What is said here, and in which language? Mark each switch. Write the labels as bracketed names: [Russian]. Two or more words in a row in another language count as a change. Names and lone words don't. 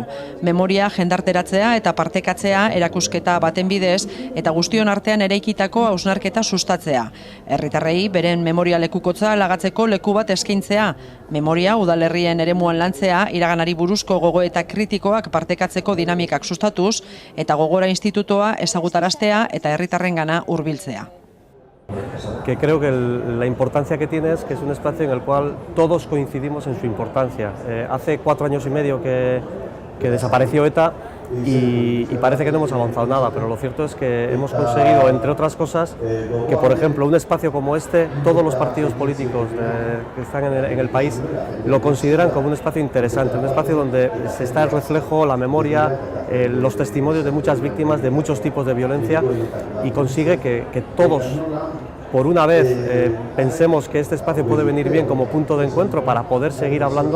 [Basque] Memoria jendarteratzea eta partekatzea erakusketa baten bidez eta guztion artean eraikitako hausnarketa sustatzea. Herritarrei beren memoria lekukotza lagatzeko leku bat eskaintzea. Memoria udalerrien eremuan lantzea, iraganari buruzko gogoeta kritikoak partekatzeko dinamikak sustatuz eta Gogora Institutoa ezagutaraztea eta herritarrengana hurbiltzea. [Spanish] Que creo que la importancia que tiene es que es un espacio en el cual todos coincidimos en su importancia. Hace 4 años y medio que desapareció ETA y parece que no hemos avanzado nada, pero lo cierto es que hemos conseguido, entre otras cosas, que por ejemplo un espacio como este, todos los partidos políticos que están en el país lo consideran como un espacio interesante, un espacio donde se está el reflejo, la memoria, los testimonios de muchas víctimas de muchos tipos de violencia y consigue que todos, por una vez, pensemos que este espacio puede venir bien como punto de encuentro para poder seguir hablando.